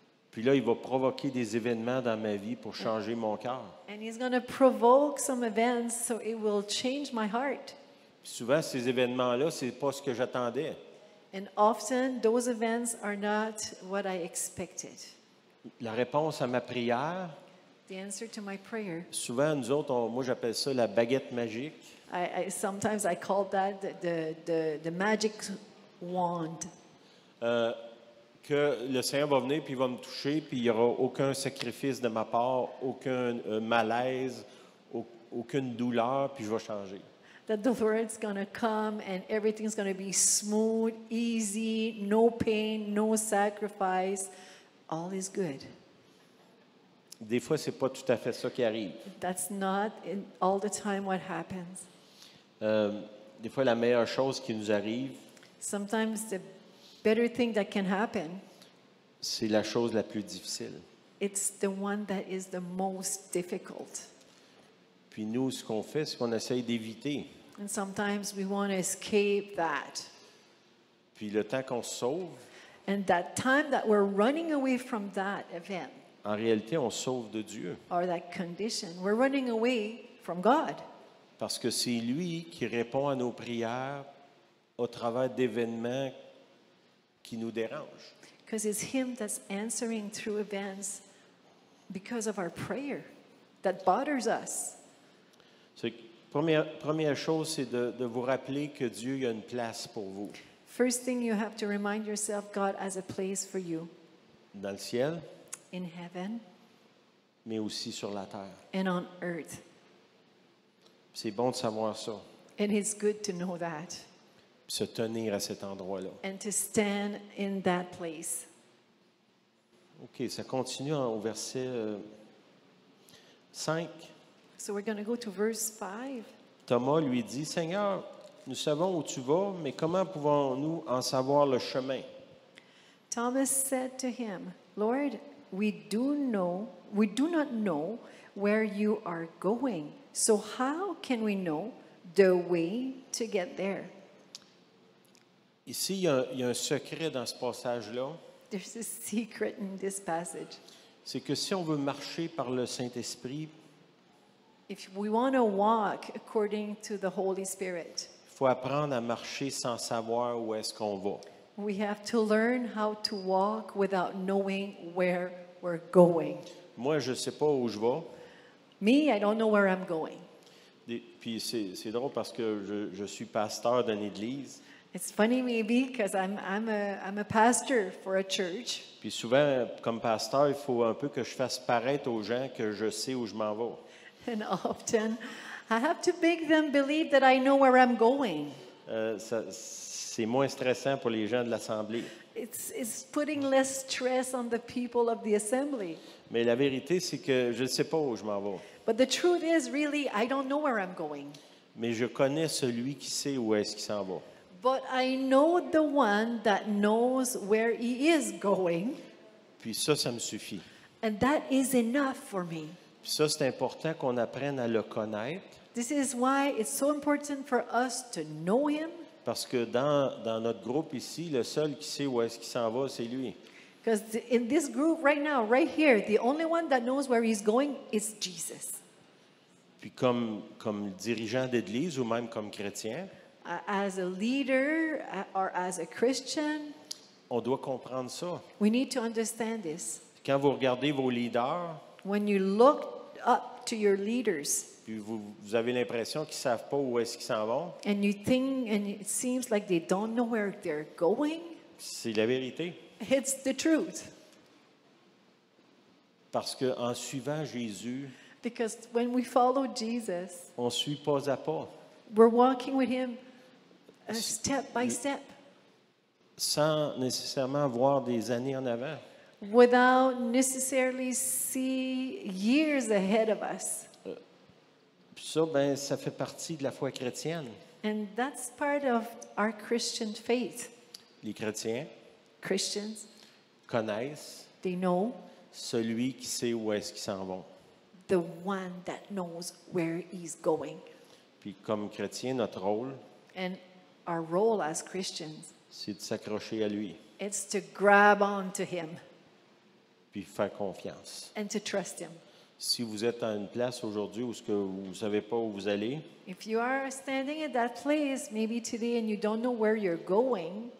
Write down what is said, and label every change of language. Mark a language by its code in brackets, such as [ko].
[fr] Puis là, il va provoquer des événements dans ma vie pour changer mon cœur. [en] And He's going to provoke some events so it will change my heart. [fr] Puis souvent, ces événements-là, c'est pas ce que j'attendais. [en] And often those events are not what I expected. [fr] La réponse à ma prière, [en] The answer to my prayer, [fr] souvent, nous autres, moi, j'appelle ça la baguette magique. [en] sometimes I call that the magic wand. [fr] Que le Seigneur va venir, puis il va me toucher, puis il n'y aura aucun sacrifice de ma part, aucun malaise, aucune douleur, puis je vais changer. [en] That the Lord's going to come and everything's going to be smooth, easy, no pain, no sacrifice. All is good. [fr] Des fois, c'est pas tout à fait ça qui arrive. [en] That's not all the time what happens. [fr] Des fois, la meilleure chose qui nous arrive, [en] Sometimes the better thing that can happen, [fr] c'est la chose la plus difficile. [en] it's the one that is the most difficult. [fr] Puis nous, ce qu'on fait, c'est qu'on essaye d'éviter. [en] And sometimes we want to escape that. [fr] Puis le temps qu'on se sauve, [en] And that time that we're running away from that event [fr] en réalité, on se sauve de Dieu. [en] or that condition, we're running away from God. [fr] Parce que c'est lui qui répond à nos prières au travers d'événements qui nous dérangent. [en] Because it's Him that's answering through events because of our prayer that bothers us. [fr] C'est que première chose, c'est de vous rappeler que Dieu il a une place pour vous. [en] First thing you have to remind yourself, God has a place for you [fr] Dans le ciel, [en] in heaven [fr] mais aussi sur la terre. [en] and on earth. [fr] C'est bon de savoir ça, [en] And it's good to know that [fr] puis se tenir à cet endroit-là. [en] and to stand in that place. [fr] OK, ça continue au verset 5. [en] So we're going to go to verse 5. [fr] Thomas lui dit, Seigneur, nous savons où tu vas, mais comment pouvons-nous en savoir le chemin? [en] Thomas said to him, Lord, we do not know where you are going. So how can we know the way to get there? [fr] Ici, il y a un secret dans ce passage-là. [en] There's a secret in this passage. [fr] C'est que si on veut marcher par le Saint-Esprit, [en] If we want to walk according to the Holy Spirit, [fr] Il faut apprendre à marcher sans savoir où est-ce qu'on va. [en] we have to learn how to walk without knowing where we're going. [fr] Moi, je ne sais pas où je vais. [en] Me, I don't know where I'm going. [fr] Puis c'est drôle parce que je suis pasteur d'une église. [en] It's funny maybe because I'm a pastor for a church. [fr] Puis souvent, comme pasteur, il faut un peu que je fasse paraître aux gens que je sais où je m'en vais. [en] And often I have to make them believe that I know where I'm going. [fr] C'est moins stressant pour les gens de l'Assemblée. [en] It's putting less stress on the people of the assembly. [fr] Mais la vérité, c'est que je ne sais pas où je m'en vais. [en] But the truth is, really, I don't know where I'm going. [fr] Mais je connais celui qui sait où est-ce qu'il s'en va. [en] But I know the one that knows where he is going, [fr] Puis ça me suffit. [en] and that is enough for me. [fr] Puis ça, c'est important qu'on apprenne à le connaître. [en] This is why it's so important for us to know him, [fr] Parce que dans notre groupe ici, le seul qui sait où est-ce qu'il s'en va, c'est lui. [en] because in this group right now, right here, the only one that knows where he's going is Jesus. [fr] Puis comme dirigeant d'église ou même comme chrétien, [en] As a leader or as a Christian, [fr] on doit comprendre ça. [en] we need to understand this. [fr] Quand vous regardez vos leaders, [en] When you look up to your leaders [fr] puis vous avez l'impression qu'ils ne savent pas où est-ce qu'ils s'en vont, [en] and you think, and it seems like they don't know where they're going, [fr] c'est la vérité. [en] it's the truth. [fr] Parce qu'en suivant Jésus, [en] Because when we follow Jesus, [fr] on suit pas à pas, [en] we're walking with him step by step [fr] sans nécessairement voir des années en avant. [en] without necessarily see years ahead of us. [fr] Puis ça, ben, ça fait partie de la foi chrétienne. [en] And that's part of our Christian faith. [fr] Les chrétiens [en] Christians, [fr] connaissent [en] they know [fr] celui qui sait où est-ce qu'ils s'en vont. [en] the one that knows where he's going. [fr] Puis comme chrétien, notre rôle, [en] And our role as Christians, [fr] c'est de s'accrocher à lui, [en] it's to grab on to him [fr] puis faire confiance. [en] and to trust him. [fr] Si vous êtes à une place aujourd'hui où ce que vous ne savez pas où vous allez, [en] If you are standing at that place, maybe today, and you don't know where you're going,